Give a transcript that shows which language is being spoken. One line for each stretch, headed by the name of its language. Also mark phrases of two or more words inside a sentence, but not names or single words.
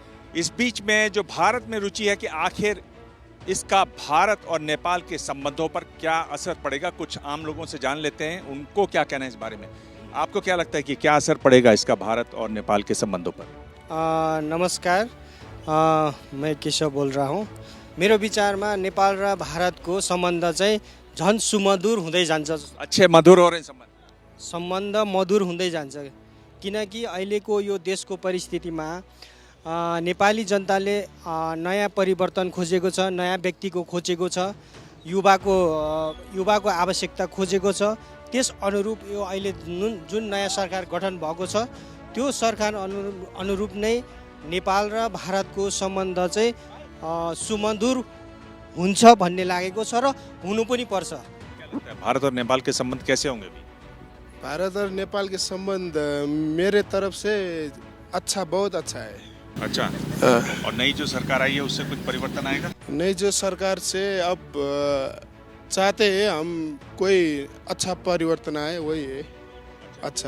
Hindi: इस बीच में जो भारत में रुचि है कि आखिर इसका भारत और नेपाल के संबंधों पर क्या असर पड़ेगा, कुछ आम लोगों से जान लेते हैं उनको क्या कहना है इस बारे में। आपको क्या लगता है कि क्या असर पड़ेगा इसका भारत और नेपाल के संबंधों पर? नमस्कार, मैं केशव बोल रहा हूँ।
Nepali: मेरो विचारमा नेपाल र भारतको सम्बन्ध चाहिँ झन् सुमधुर हुँदै जान्छ।
Hindi: अच्छे मधुर हो रहे
Nepali: सम्बन्ध मधुर हुँदै जान्छ, किनकि अहिलेको यो देशको परिस्थितिमा नेपाली जनताले नयाँ परिवर्तन खोजेको छ, नयाँ व्यक्तिको खोजेको छ, युवाको आवश्यकता खोजेको छ। त्यस अनुरूप यो अहिले जुन नयाँ सरकार गठन भएको छ त्यो सरकार अनुरूप नै नेपाल र भारतको सम्बन्ध चाहिँ सुमधुर हुन्छ भन्ने लागेको छ र हुनु पनि पर्छ।
Hindi: भारत और नेपाल के संबंध कैसे होंगे अभी? भारत और नेपाल के संबंध मेरे तरफ से अच्छा, बहुत अच्छा है। अच्छा। और नई जो सरकार आई है उससे कुछ परिवर्तन आएगा? नई जो सरकार से अब चाहते हैं हम कोई अच्छा परिवर्तन आए, वही है अच्छा।